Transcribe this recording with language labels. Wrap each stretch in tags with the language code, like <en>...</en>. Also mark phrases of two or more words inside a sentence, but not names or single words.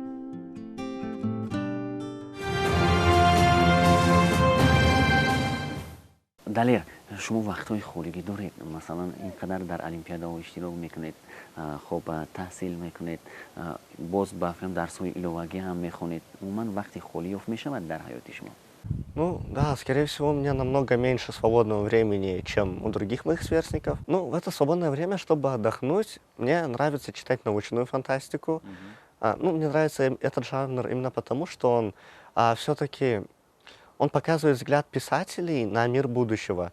<fa>دلیر، شما وقت‌های خالی دارید؟ مثلا اینقدر در المپیاده ها اشتراک میکنید، خب تحصیل میکنید، باز با درس‌های علاوه‌ای هم میخونید. عموما وقتی خالی یافت میشود در حیات شما؟</fa> <ru>Да, скорее всего, у меня намного меньше свободного времени, чем у других моих сверстников. В это свободное время, чтобы отдохнуть, мне нравится читать научную фантастику. Мне нравится этот жанр именно потому, что он все-таки он показывает взгляд писателей на мир будущего.</ru>